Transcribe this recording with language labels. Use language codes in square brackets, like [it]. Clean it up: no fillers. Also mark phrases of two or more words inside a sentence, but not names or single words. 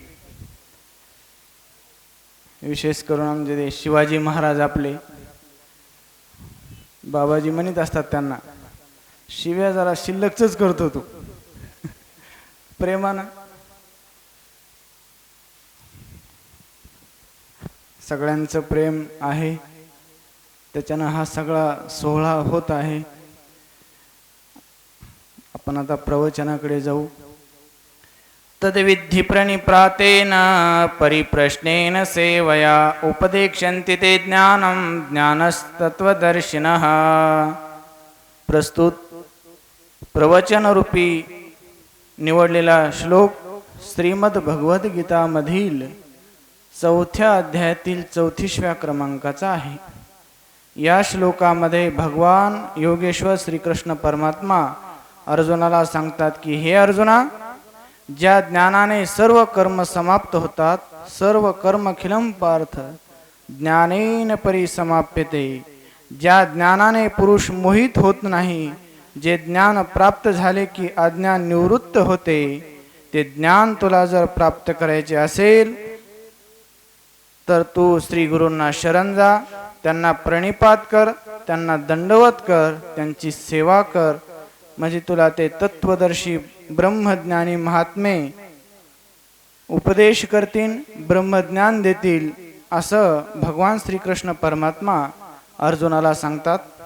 [mr] विशेष करून आमचे शिवाजी महाराज आपले बाबाजी म्हणत असतात त्यांना, शिव्या जरा शिल्लकच करतो तू प्रेमानं। सगळ्यांचं प्रेम आहे, त्याच्यानं हा सगळा सोहळा होत आहे। आपण आता प्रवचनाकडे जाऊ। [sa] तद्विद्धि प्रणिप्रातेन परिप्रश्नेन सेवया उपदेक्षन्ति ते ज्ञानं ज्ञानस्तत्त्वदर्शिनः। [mr] प्रस्तुत प्रवचनरूपी निवडलेला श्लोक श्रीमद भगवद्गीता मधील 4थ्या अध्यायातील 34व्या क्रमांकाचा आहे। या श्लोकामध्ये भगवान योगेश्वर श्रीकृष्ण परमात्मा अर्जुनाला सांगतात की हे अर्जुना, ज्या ज्ञानाने सर्व कर्म समाप्त होतात, सर्व [sa] कर्मखिलं पार्थ ज्ञानेन परिसमाप्यते, [mr] ज्या ज्ञानाने पुरुष मोहित होत नाही, जे ज्ञान प्राप्त झाले की अज्ञान निवृत्त होते, ते ज्ञान तुला जर प्राप्त करायचे असेल तर तू श्री गुरूंना शरण जा, त्यांना प्रणिपात कर, त्यांना दंडवत कर, त्यांची सेवा कर, म्हणजे तुला ते तत्वदर्शी ब्रह्मज्ञानी महात्मे उपदेश करतील, ब्रह्मज्ञान देतील, असं भगवान श्रीकृष्ण परमात्मा अर्जुनाला सांगतात।